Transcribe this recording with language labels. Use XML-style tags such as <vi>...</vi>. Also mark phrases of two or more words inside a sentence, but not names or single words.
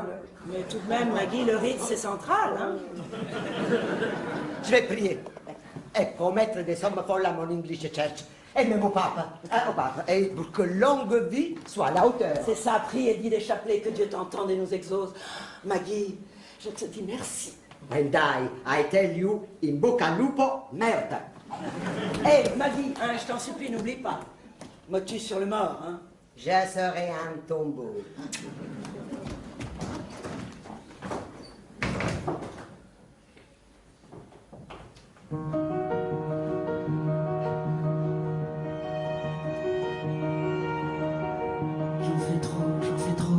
<fr>Mais tout de même, Maggie, le Ritz, c'est central, hein? Je vais prier et promettre des sommes folles à mon English Church. Et même au pape, et pour que longue vie soit à la hauteur. C'est ça, prie et dis des chapelets, que Dieu t'entende et nous exauce. Maggie, je te dis merci.</fr> <en>And I tell you,</en> <it>in bocca al lupo,</it> <fr>merde. Maggie, hein, je t'en supplie, n'oublie pas. Motus sur le mort, hein? Je serai un tombeau. J'en fais trop.</fr>